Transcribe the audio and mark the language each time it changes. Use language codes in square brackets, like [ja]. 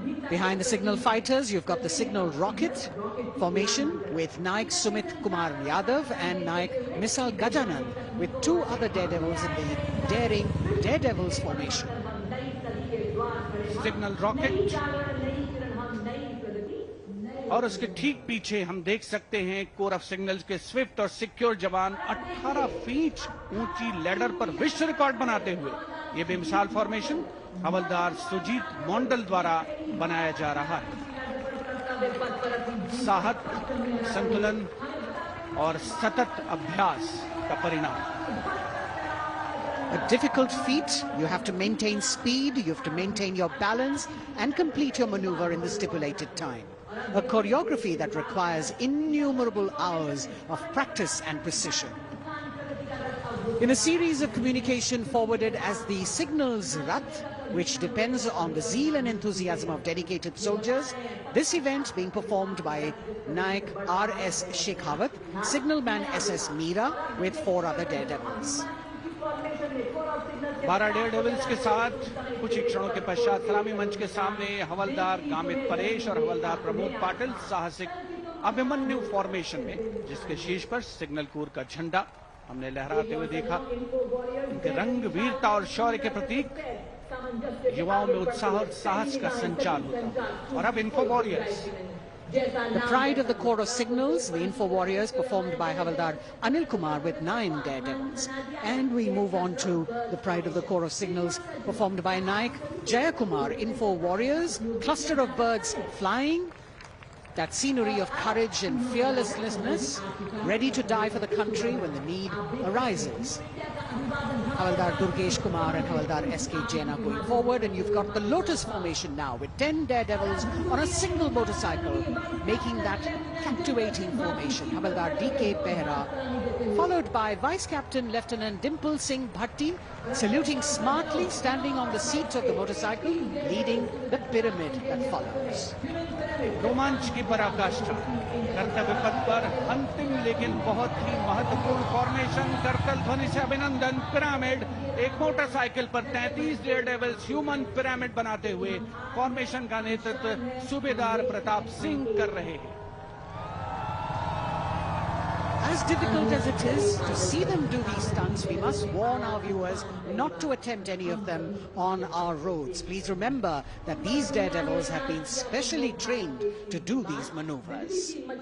[en] Behind the signal fighters, you've got the signal rocket formation with Naik Sumit Kumar Yadav and Naik Misal Gajanan, with 2 other daredevils in the daring daredevils formation. [hi] Signal rocket और उसके ठीक पीछे हम देख सकते हैं core of signals के Swift और सिक्योर जवान 18 फीट ऊंची लैडर पर विश्व रिकॉर्ड बनाते हुए ये बेमिसाल फॉर्मेशन हवलदार सुजीत मोंडल द्वारा बनाया जा रहा है। साहस, संतुलन और सतत अभ्यास का परिणाम। [en] A difficult feat. You have to maintain speed, you have to maintain your balance and complete your maneuver in the stipulated time. A choreography that requires innumerable hours of practice and precision. In a series of communication forwarded as the Signals Rath, which depends on the zeal and enthusiasm of dedicated soldiers, this event being performed by Naik R.S. Shekhawat, Signalman S.S. Meera with 4 other daredevils. [hi] 12 Daredevils के साथ कुछ ही क्षणों के पश्चात सलामी मंच के सामने हवलदार गामित परेश और हवलदार प्रमोद पाटिल साहसिक अभिमन्यु फॉर्मेशन में, जिसके शीर्ष पर सिग्नल कोर का झंडा हमने लहराते हुए देखा। इनके रंग वीरता और शौर्य के प्रतीक, युवाओं में उत्साह और साहस का संचार होता। और अब info warriors, [en] the pride of the Corps of Signals, the Info Warriors, performed by Havaldar Anil Kumar with 9 daredevils. And we move on to the pride of the Corps of Signals, performed by Naik Jayakumar, Info Warriors, cluster of birds flying, that scenery of courage and fearlessness, ready to die for the country when the need arises. Havaldar Durgesh Kumar and Havaldar S.K. Jain are going forward, and you've got the Lotus formation now with 10 daredevils on a single motorcycle, making that captivating formation. Havaldar D.K. Behra, followed by Vice Captain Lieutenant Dimple Singh Bhatti, saluting smartly, standing on the seat of the motorcycle, leading the pyramid that follows. [hi] रोमांच की पराकाष्ठा कर्तव्य पथ पर अंतिम लेकिन बहुत ही महत्वपूर्ण फॉर्मेशन। करतल ध्वनि से अभिनंदन। पिरामिड, एक मोटरसाइकिल पर 33 डेयर डेविल्स ह्यूमन पिरामिड बनाते हुए फॉर्मेशन का नेतृत्व सूबेदार प्रताप सिंह कर रहे हैं। [en] As difficult as it is to see them do these stunts, we must warn our viewers not to attempt any of them on our roads. Please remember that these daredevils have been specially trained to do these maneuvers.